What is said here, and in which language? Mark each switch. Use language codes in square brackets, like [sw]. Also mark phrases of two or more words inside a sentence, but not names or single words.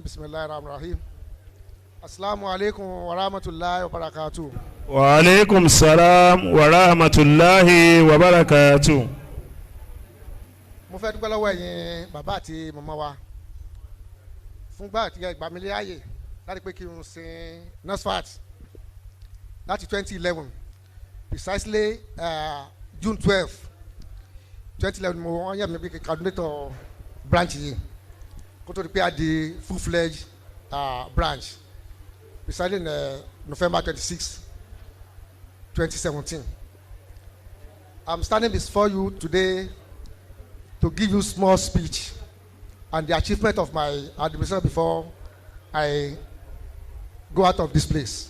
[ar] بسم الله الرحمن الرحيم السلام عليكم ورحمة الله وبركاته. وعليكم السلام ورحمة الله وبركاته. [yo] Mo fẹ́ dúpẹ́ lọ́wọ́ ẹ̀yin bàbá àti màmá wa fún gbà àti ìgbà mi láàyè láti pé kí n sin Nasfat láti 2011 [en] precisely June 12 2011 [yo] mo wọ́n yẹ̀ mí bí [en] coordinator branch [yo] yìí kó tó di pé a di [en] full-fledged branch precisely in November 26 2017. I'm standing before you today to give you small speech and the achievement of my administration before I go out of this place.